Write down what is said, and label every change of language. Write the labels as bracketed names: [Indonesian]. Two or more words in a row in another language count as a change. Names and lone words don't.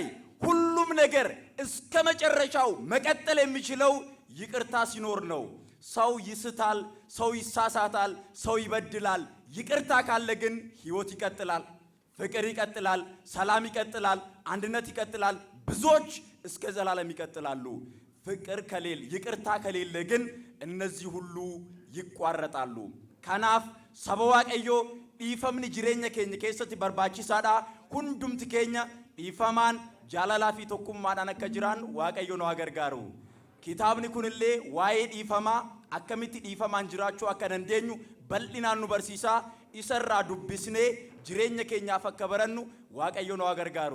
[Amharic] ሁሉም ነገር እስከ መጨረሻው መቀጠል የሚችለው ይቅርታ ሲኖር ነው። ሰው ይስታል፣ ሰው ይሳሳታል፣ ሰው ይበድላል። ይቅርታ ካለ ግን ህይወት ይቀጥላል፣ ፍቅር ይቀጥላል፣ ሰላም ይቀጥላል፣ አንድነት ይቀጥላል፣ ብዙዎች እስከ ዘላለም ይቀጥላሉ። ፍቅር ከሌለ ይቅርታ ከሌለ ግን እነዚህ ሁሉ ይቋረጣሉ። ከናፍ ሰበ [Oromo] waaqayዮ dhiifamni jireenya keenya keessatti barbaachisaadha. hundumti keenya dhiifamaan jaalalaa fi tokkummaadhaan akka jiraan Waaqayyo nu gargaaru. Kitaabni kunillee waa'ee dhiifamaa akkamitti dhiifamaan jiraachuu akka dandeenyu bal'inaan nu barsiisa. Isarraa dubbisnee jireenya keenyaaf akka barannu Waaqayyo nu gargaaru.